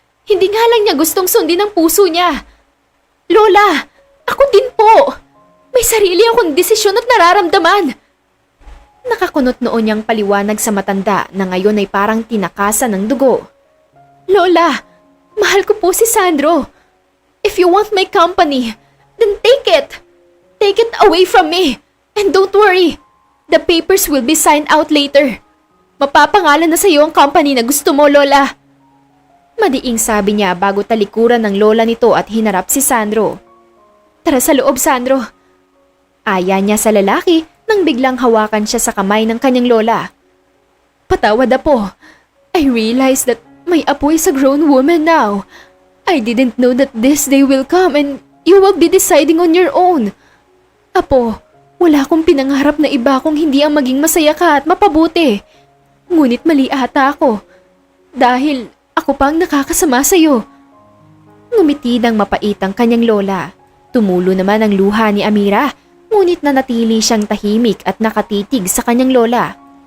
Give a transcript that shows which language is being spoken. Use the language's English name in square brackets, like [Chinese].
[Filipino] Hindi nga lang niya gustong sundin ang puso niya. Lola, ako din po. May sarili akong desisyon at nararamdaman. Nakakunot noon niyang paliwanag sa matanda na ngayon ay parang tinakasan ng dugo. Lola, mahal ko po si Sandro. [English] If you want my company, then take it. Take it away from me. And don't worry, the papers will be signed out later. [Filipino] Mapapangalan na sa iyo ang company na gusto mo, Lola. Madiing sabi niya bago talikuran ng lola nito at hinarap si Sandro. Tara sa loob, Sandro. Aya niya sa lalaki nang biglang hawakan siya sa kamay ng kanyang lola. Patawad apo. [English] I realize that my apo is a grown woman now. I didn't know that this day will come and you will be deciding on your own. [Filipino] Apo, wala akong pinangarap na iba kung hindi ang maging masaya ka at mapabuti. Ngunit mali ata ako. Dahil ako pang nakakasama sa'yo. Ngumiti ng mapait ang kanyang lola. Tumulo naman ang luha ni Amira, ngunit nanatili siyang tahimik at nakatitig sa kanyang lola.